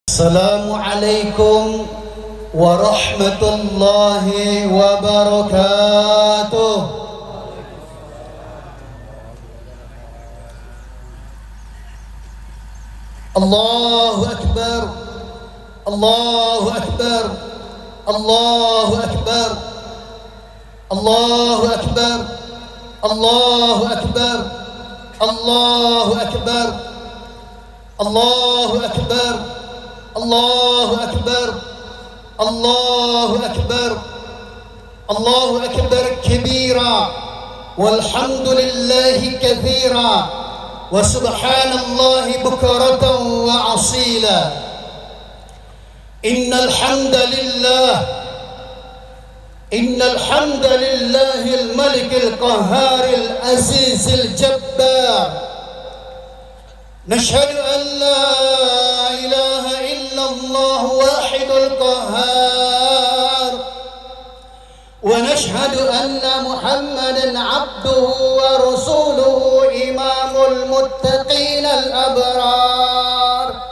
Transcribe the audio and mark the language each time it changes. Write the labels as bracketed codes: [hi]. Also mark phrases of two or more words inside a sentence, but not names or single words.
[ar] السلام عليكم ورحمة الله وبركاته. الله أكبر، الله أكبر، الله أكبر، الله أكبر، الله أكبر، الله أكبر، الله أكبر، الله أكبر، الله أكبر، الله أكبر كبيرا، والحمد لله كثيرا، وسبحان الله بكرة وأصيلا. إن الحمد لله الملك القهار العزيز الجبار. نشهد أن لا إله إلا الله واحد القهار، ونشهد أن محمدا عبده ورسوله إمام المتقين الأبرار.